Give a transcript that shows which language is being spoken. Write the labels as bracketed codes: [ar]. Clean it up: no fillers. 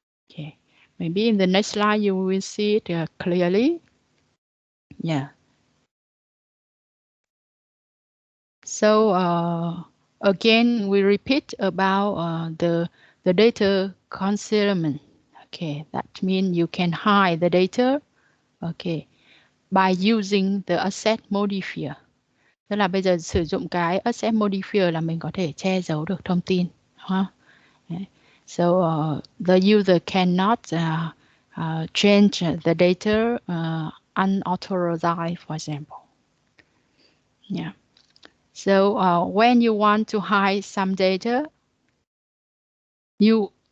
[en] Okay, maybe in the next slide you will see it clearly. Yeah. So again, we repeat about the data concealment. Okay, that means you can hide the data. Okay, by using the asset modifier. [vi] Tức là bây giờ sử dụng cái asset modifier là mình có thể che giấu được thông tin. [en] So the user cannot change the data unauthorized, for example. Yeah. So when you want to hide some data, you